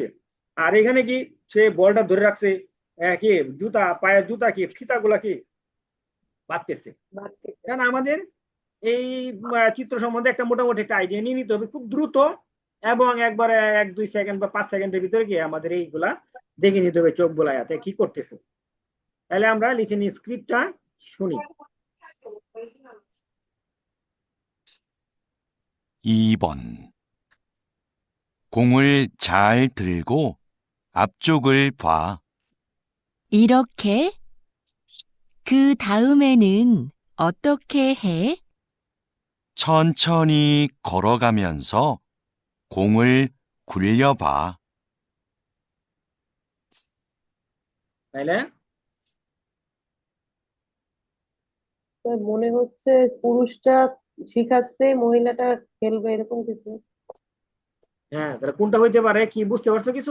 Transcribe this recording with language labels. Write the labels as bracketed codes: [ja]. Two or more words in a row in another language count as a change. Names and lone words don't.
[bn] আর এখানে কি সে বলটা ধরে রাখছে, কি জুতা পায়ের জুতা কি ফিতাগুলা কি বাঁধতেছে। কারণ আমাদের এই চিত্র সম্বন্ধে একটা মোটামুটি একটা আইডিয়া নিয়ে নিতে হবে খুব দ্রুত, এবং একবারে 1-2 সেকেন্ড বা 5 সেকেন্ডের ভিতরে গিয়ে আমাদের এইগুলা দেখে নিতে হবে চোখ বোলায়াতে কি করতেছে। তাহলে আমরা লিসেনিং স্ক্রিপ্টটা শুনি। [ko] 2번. 공을 잘 들고 앞쪽을 봐. 이렇게? 그 다음에는 어떻게 해? 천천히 걸어가면서 공을 굴려봐. [bn] তাইলে স্যার, মনে হচ্ছে পুরুষটা শিখাচ্ছে, মহিলাটা খেলবে, এরকম কিছু। হ্যাঁ, তাহলে কোনটা হইতে পারে কি বুঝতে পারছো কিছু?